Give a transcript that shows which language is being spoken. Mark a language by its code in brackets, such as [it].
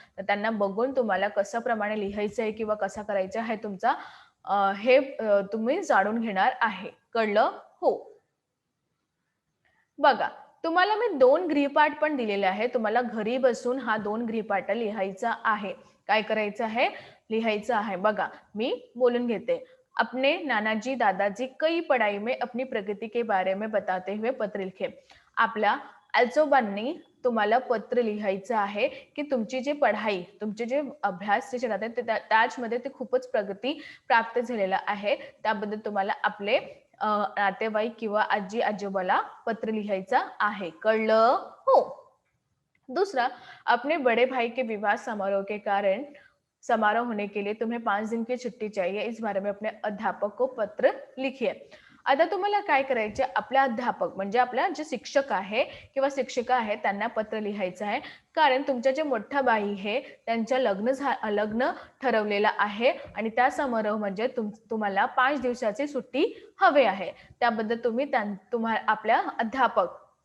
[mr] तर त्यांना बघून तुम्हाला कशा प्रमाणे लिहायचं आहे किंवा कसा करायचा आहे तुमचा हे तुम्ही जाणून घेणार आहे. कळलं हो? बघा, तुम्हाला मी 2 गृहपाठ पण दिलेले आहे. तुम्हाला घरी बसून हा 2 गृहपाठ लिहायचा आहे. काय करायचं आहे? लिहायचं आहे. बघा, मी बोलून घेते. [hi] अपने नानाजी दादाजी कई पढ़ाई में अपनी प्रगति के बारे में बताते हुए पत्र लिखे. [mr] आपल्या आजोबांनी तुम्हाला पत्र लिहायचं आहे की तुमची जी पढ़ाई, तुमचे जे अभ्यास जे राहते त्याच्यामध्ये ते खूपच प्रगती प्राप्त झालेला आहे. त्याबद्दल तुम्हाला आपले नातेवाईक किंवा आजी आजोबाला पत्र लिहायचं आहे. कळलं हो? [hi] दूसरा, अपने बड़े भाई के विवाह समारोह के कारण समारोह होने के लिए तुम्हें 5 दिन की छुट्टी चाहिए. इस बारे में अपने अध्यापक को पत्र लिखिए. [mr] आता तुम्हाला काय करायचे? आपल्या अध्यापक म्हणजे आपल्या जे शिक्षक आहे किंवा शिक्षिका आहे त्यांना पत्र लिहायचं आहे. कारण तुमच्या जे मोठा बाई आहे त्यांच्या लग्न ठरवलेलं आहे आणि त्या समारोह म्हणजे तुम्हाला 5 दिवसाची सुट्टी हवी आहे. त्याबद्दल तुम्ही आपल्या अध्यापक